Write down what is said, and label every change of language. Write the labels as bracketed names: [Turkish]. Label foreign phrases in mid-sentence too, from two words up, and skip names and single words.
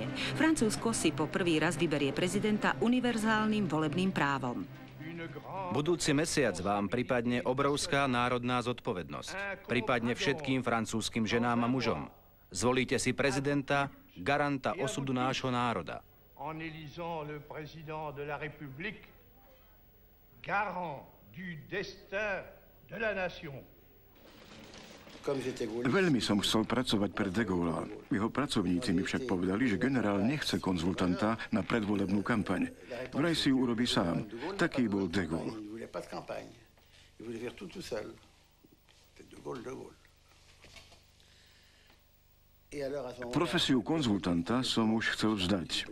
[Slovak] Francúzsko si po prvý raz vyberie prezidenta univerzálnym volebným právom. Budúci mesiac vám pripadne obrovská národná zodpovednosť. Pripadne všetkým francúzskym ženám a mužom. Zvolíte si prezidenta, garanta osudu nášho národa. [French] En élisant le président de la République, garant du destin de la nation. [Slovak] Veľmi som chcel pracovať pre de Gaulle'a. Jeho pracovníci mi však povedali, že generál nechce konzultanta na predvolebnú kampaň. Vraj si ju urobí sám. Taký bol de Gaulle. Profesiu konzultanta som už chcel vzdať.